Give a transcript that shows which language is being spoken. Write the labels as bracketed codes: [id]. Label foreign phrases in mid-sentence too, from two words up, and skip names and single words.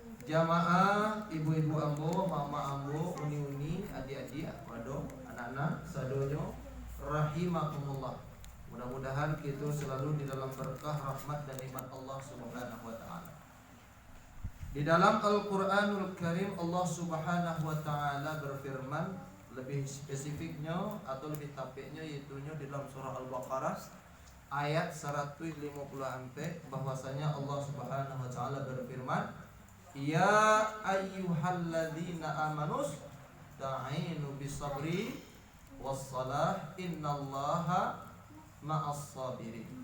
[min] Jamaah ibu-ibu ambo, mama ambo, uni-uni, adik-adik, waduh, anak-anak, sadonyo, rahimakumullah. [id] Mudah-mudahan kita selalu di dalam berkah, rahmat dan nikmat Allah [ar] سبحانه وتعالى. [id] Di dalam Al-Qur'anul Karim Allah [ar] سبحانه وتعالى [id] berfirman, lebih spesifiknya atau lebih tapiknya yaitu di dalam surah Al-Baqarah ayat 150 bahwasanya Allah [ar] سبحانه وتعالى [id] berfirman, [ar] يا أيها الذين آمنوا استعينوا بالصبر والصلاة إن الله مع الصابرين.